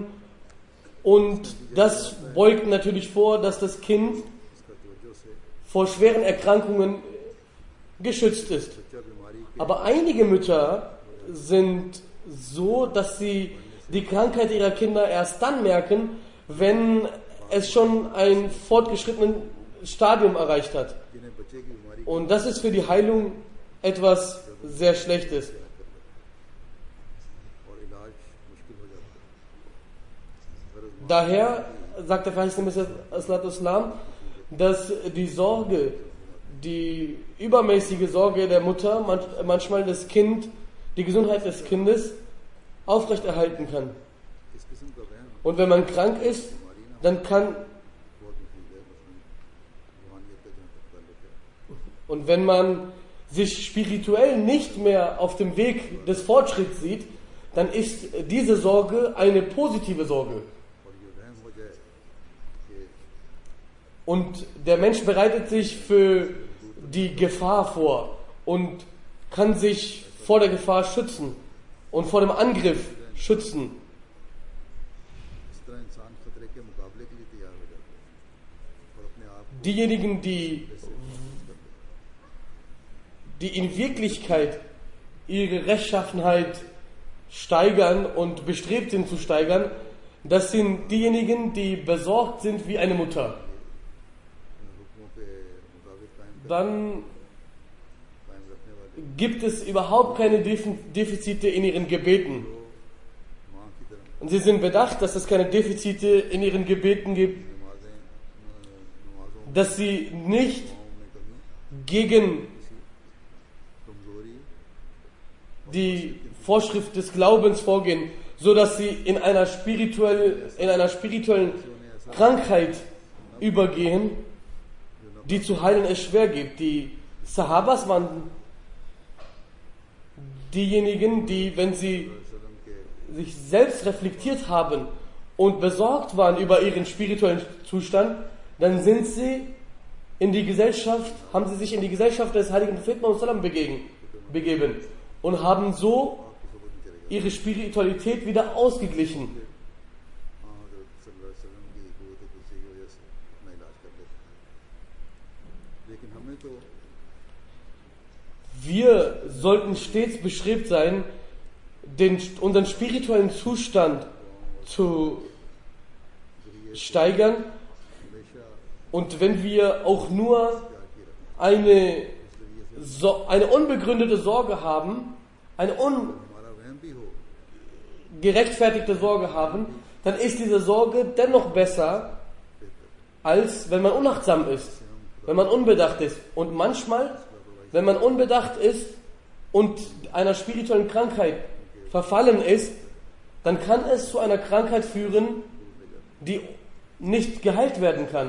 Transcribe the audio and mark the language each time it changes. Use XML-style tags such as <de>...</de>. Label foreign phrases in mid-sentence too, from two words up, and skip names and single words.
<de>Und das beugt natürlich vor, dass das Kind vor schweren Erkrankungen geschützt ist. Aber einige Mütter sind so, dass sie die Krankheit ihrer Kinder erst dann merken, wenn es schon ein fortgeschrittenen Stadium erreicht hat.</de> <ur>جنہیں بچے کی بیماری</ur> <de>Und das ist für die Heilung etwas sehr Schlechtes.</de> <ur>اور علاج مشکل ہو جاتا ہے. गरज</ur> <de>Daher sagt der verheißene Messias Islam, dass die Sorge, die übermäßige Sorge der Mutter manchmal das Kind, die Gesundheit des Kindes aufrechterhalten kann.</de> <ur>اس قسم کا وہم</ur> <de>Und wenn man krank ist, dann kann,</de> <ur>بہت مفید ہے، مثلاً روحانیت کا جہاں تک تعلق ہے.</ur> <de>und wenn man sich spirituell nicht mehr auf dem Weg des Fortschritts sieht, dann ist diese Sorge eine positive Sorge.</de> <ur>اور یہ وہم ہو جائے کہ</ur> <de>Und der Mensch bereitet sich für die Gefahr vor und kann sich vor der Gefahr schützen und vor dem Angriff schützen.</de> <ur>اس طرح انسان خطرے کے مقابلے کے لیے تیار ہو جاتا ہے اور اپنے آپ</ur> <de>Diejenigen, die in Wirklichkeit ihre Rechtschaffenheit steigern und bestrebt sind zu steigern, das sind diejenigen, die besorgt sind wie eine Mutter.</de> <ur>حکموں کے مطابق قائم</ur> <de>Dann</de> <ur>رکھنے والے</ur> <de>gibt es überhaupt keine Defizite in ihren Gebeten.</de> <ur>ماں کی طرح</ur> <de>Und sie sind bedacht, dass es keine Defizite in ihren Gebeten gibt,</de> <ur>नमाजों</ur> <de>dass sie nicht</de> <ur>میں کبھی</ur> <de>gegen</de> <ur>कमजोरी</ur> <de>die Vorschrift des Glaubens vorgehen, so dass sie in einer spirituellen Krankheit übergehen, die zu heilen es schwer gibt. Die Sahabas waren diejenigen, die, wenn sie</de> <ur>وسلم کے</ur> <de>sich selbst reflektiert haben und besorgt waren über ihren spirituellen Zustand, dann sind sie haben sie sich in die Gesellschaft des heiligen Propheten Muhammad begeben und haben so ihre Spiritualität wieder ausgeglichen.</de> <ur>ہاں حضرت</ur> <ar>صلى الله عليه وسلم</ar> <ur>کی قوت کرسی کی وجہ سے اپنا علاج کر لیتے ہیں لیکن ہمیں تو</ur> <de>Wir sollten stets bestrebt sein, unseren spirituellen Zustand zu steigern,</de> <ur>हमेशा</ur> <de>und wenn wir auch nur eine unbegründete Sorge haben, eine</de> <ur>ہمارا وہم بھی ہو</ur> <de>ungerechtfertigte Sorge haben, dann ist diese Sorge dennoch besser, als wenn man unachtsam ist, wenn man unbedacht ist. Und manchmal, wenn man unbedacht ist und einer spirituellen Krankheit verfallen ist, dann kann es zu einer Krankheit führen, die nicht geheilt werden kann.</de>